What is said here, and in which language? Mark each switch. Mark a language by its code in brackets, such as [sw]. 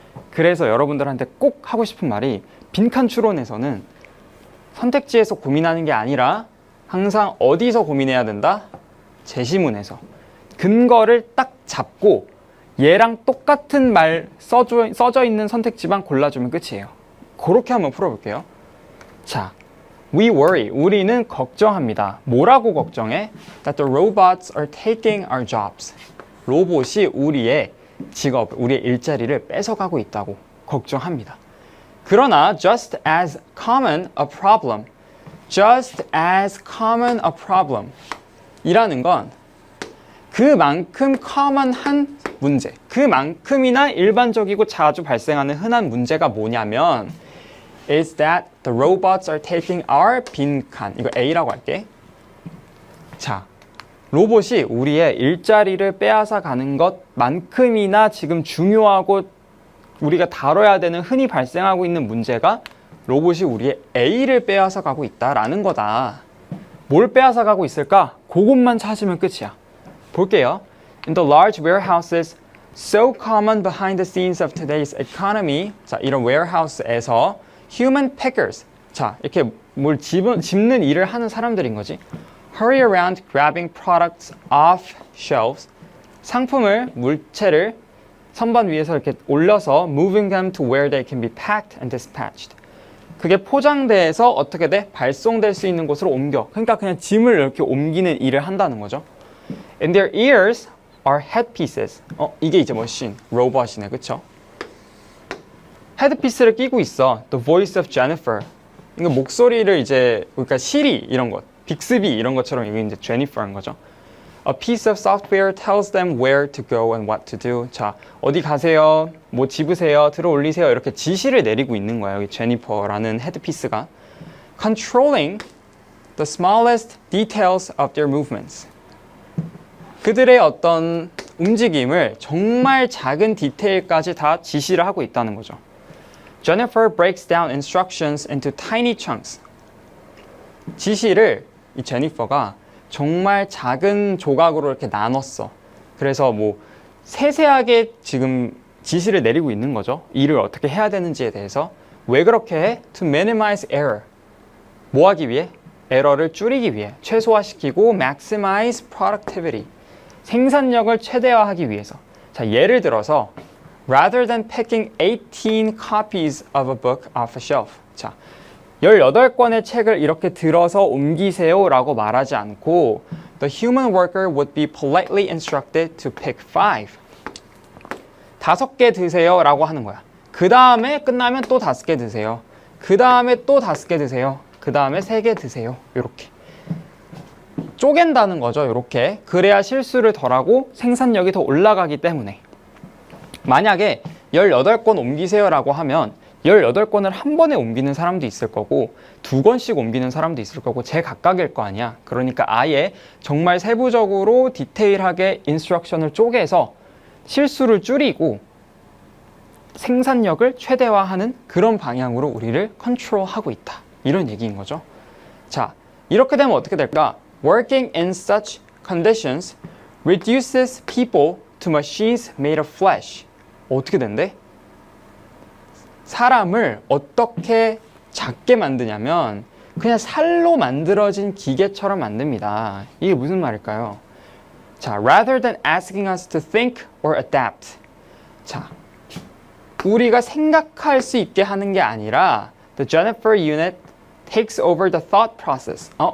[ko] 그래서 여러분들한테 꼭 하고 싶은 말이 빈칸 추론에서는 선택지에서 고민하는 게 아니라 항상 어디서 고민해야 된다? 제시문에서. 근거를 딱 잡고 얘랑 똑같은 말 써져 있는 선택지만 골라주면 끝이에요. 그렇게 한번 풀어볼게요. 자, [en] we worry. [ko] 우리는 걱정합니다. 뭐라고 걱정해? [en] That the robots are taking our jobs. [ko] 로봇이 우리의 직업, 우리의 일자리를 뺏어가고 있다고 걱정합니다. 그러나 [en] just as common a problem, just as common a problem [ko] 이라는 건 그만큼 common한 문제, 그만큼이나 일반적이고 자주 발생하는 흔한 문제가 뭐냐면 [en] is that the robots are taking our 빈칸. [ko] 이거 A라고 할게. 자, 로봇이 우리의 일자리를 빼앗아 가는 것만큼이나 지금 중요하고 우리가 다뤄야 되는 흔히 발생하고 있는 문제가 로봇이 우리의 A를 빼앗아 가고 있다라는 거다. 뭘 빼앗아 가고 있을까? 그것만 찾으면 끝이야. 볼게요. [en] In the large warehouses so common behind the scenes of today's economy. [ko] 자, 이런 warehouse에서 [en] human pickers. [ko] 자, 이렇게 뭘 짚는 일을 하는 사람들인 거지. [en] Hurry around grabbing products off shelves. [ko] 상품을, 물체를 선반 위에서 이렇게 올려서 [en] moving them to where they can be packed and dispatched. [ko] 그게 포장돼서 어떻게 돼? 발송될 수 있는 곳으로 옮겨. 그러니까 그냥 짐을 이렇게 옮기는 일을 한다는 거죠. [en] In their ears are headpieces. [ko] 이게 이제 머신, 로봇이네, 그쵸? 헤드피스를 끼고 있어. [en] The voice of Jennifer. [ko] 이거 목소리를 이제, 그러니까 시리 이런 것, 빅스비 이런 것처럼 이게 이제 제니퍼인 거죠. [en] A piece of software tells them where to go and what to do. [ko] 자, 어디 가세요? 뭐 집으세요? 들어 올리세요? 이렇게 지시를 내리고 있는 거예요. 여기 제니퍼라는 헤드피스가. [en] Controlling the smallest details of their movements. [ko] 그들의 어떤 움직임을 정말 작은 디테일까지 다 지시를 하고 있다는 거죠. [en] Jennifer breaks down instructions into tiny chunks. [ko] 지시를 이 제니퍼가 정말 작은 조각으로 이렇게 나눴어. 그래서 뭐 세세하게 지금 지시를 내리고 있는 거죠. 일을 어떻게 해야 되는지에 대해서. 왜 그렇게 해? [en] To minimize error. [ko] 뭐 하기 위해? 에러를 줄이기 위해, 최소화시키고 [en] maximize productivity, [ko] 생산력을 최대화하기 위해서. 자, 예를 들어서 [en] rather than picking 18 copies of a book off a shelf. [ko] 자, 18권의 책을 이렇게 들어서 옮기세요 라고 말하지 않고 [en] the human worker would be politely instructed to pick 5. [ko] 5개 드세요 라고 하는 거야. 그 다음에 끝나면 또 5개 드세요. 그 다음에 또 5개 드세요. 그 다음에 3개 드세요. 이렇게 쪼갠다는 거죠. 이렇게 그래야 실수를 덜하고 생산력이 더 올라가기 때문에. 만약에 18권 옮기세요 라고 하면 18권을 한 번에 옮기는 사람도 있을 거고 2권씩 옮기는 사람도 있을 거고 제각각일 거 아니야. 그러니까 아예 정말 세부적으로 디테일하게 인스트럭션을 쪼개서 실수를 줄이고 생산력을 최대화하는 그런 방향으로 우리를 컨트롤하고 있다. 이런 얘기인 거죠. 자, 이렇게 되면 어떻게 될까? [en] Working in such conditions reduces people to machines made of flesh. [ko] 어떻게 된대? 사람을 어떻게 작게 만드냐면 그냥 살로 만들어진 기계처럼 만듭니다. 이게 무슨 말일까요? [en] 자, rather than asking us to think or adapt. [ko] 자, 우리가 생각할 수 있게 하는 게 아니라 [en] the Jennifer unit takes over the thought process.